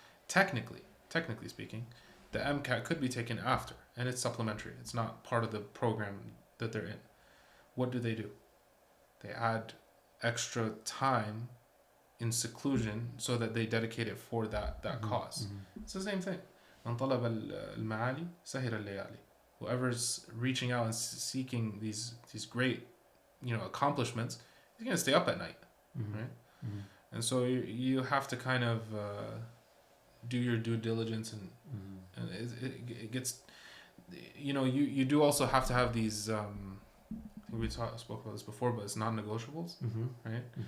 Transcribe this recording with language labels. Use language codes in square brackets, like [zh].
[en] Technically speaking, the MCAT could be taken after, and it's supplementary. It's not part of the program that they're in. What do? They add extra time in seclusion so that they dedicate it for that cause. It's the same thing. [ar] من طلب المعالي سهر الليالي. [en] Whoever's reaching out and seeking these great accomplishments, he's gonna stay up at night, right? And so you have to kind of do your due diligence, and it gets, you do also have to have these, I think we spoke about this before, but it's non-negotiables, right?